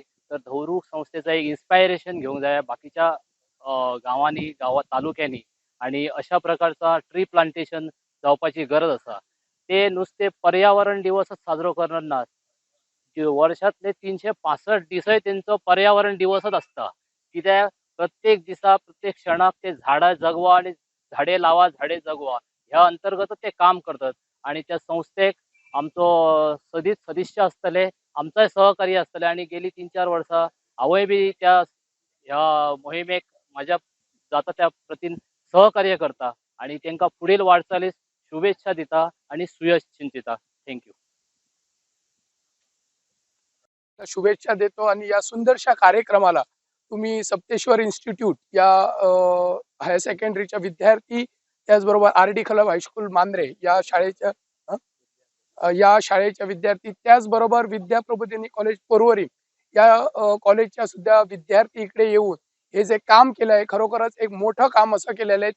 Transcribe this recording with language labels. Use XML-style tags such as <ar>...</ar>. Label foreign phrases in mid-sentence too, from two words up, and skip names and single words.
<kok>तर धौरुक संस्थेचं एक इन्स्पायरेशन घेवंक जाय बाकीच्या गांवांनी, तालुक्यांनी. आणि अशा प्रकारचा</kok> <en>tree plantation</en> <kok>जावपाची गरज आसा. ते नुसते पर्यावरण दिवसच साजरो करनात नात, वर्षातले 365 दिसय तेंचो पर्यावरण दिवसच आसता. कित्याक प्रत्येक दिसा प्रत्येक क्षणाक ते झाडां जगवा आणि झाडे लावा झाडे जगवा ह्या अंतर्गत ते काम करतात. आणि त्या संस्थेक आमचो सदिश्य आसतले, आमचोय सहकार्य आसतले. आणि गेली 3-4 वर्सां हांवूय बी त्या ह्या मोहिमेक म्हाज्या जाता त्या प्रतीन सहकार्य करता आणि तांकां फुडेल वाटचालीस शुभेच्छा दिता आणि सुयश चिंतिता.</kok> <en>Thank you.</en> <mr>शुभेच्छा देतो आणि या सुंदरशा कार्यक्रमाला तुम्ही सप्तेश्वर इन्स्टिट्यूट या</mr> <en>higher secondary</en> <mr>विद्यार्थी, त्याचबरोबर आरडी क्लब हायस्कूल मांद्रे या शाळेच्या विद्यार्थी, त्याचबरोबर विद्या प्रबोधिनी कॉलेज पोरवरी या कॉलेजच्या सुद्धा विद्यार्थी इकडे येऊन हे जे काम केलं आहे खरोखरच एक मोठं काम असं केलेलं आहे.</mr>